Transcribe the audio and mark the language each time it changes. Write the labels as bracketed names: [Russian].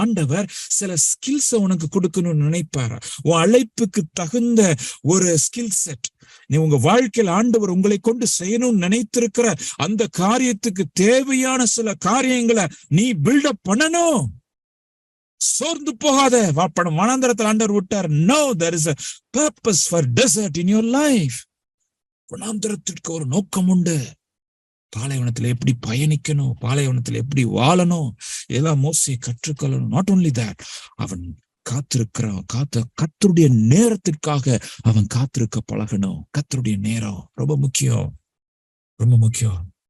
[Tamil] ஆண்டவர் சில ஸ்கில்ஸ் உனக்கு கொடுக்கணும்னு நினைப்பாரு. உன் அழைப்புக்கு தகுந்த ஒரு ஸ்கில் செட் நீ உங்க வாழ்க்கையில் ஆண்டவர் உங்களை கொண்டு செய்யணும்னு நினைத்திருக்கிற அந்த காரியத்துக்கு தேவையான சில காரியங்களை நீ பில்டப் பண்ணணும். சோர்ந்து போகாத. வாப்படம் வனாந்தரத்தில் ஆண்டவர் விட்டார். [English] No, there is a purpose for desert in your life. [Tamil] வனாந்தரத்திற்கு ஒரு நோக்கம் உண்டு. பாலைவனத்துல எப்படி பயணிக்கணும், பாலைவனத்துல எப்படி வாழணும், இதெல்லாம் மோசே கற்றுக்கொள்ளணும். [English] not only that, [Tamil] அவன் காத்திருக்கிறான். கர்த்தருடைய நேரத்திற்காக அவன் காத்திருக்க பழகணும். கர்த்தருடைய நேரம் ரொம்ப முக்கியம், ரொம்ப முக்கியம்.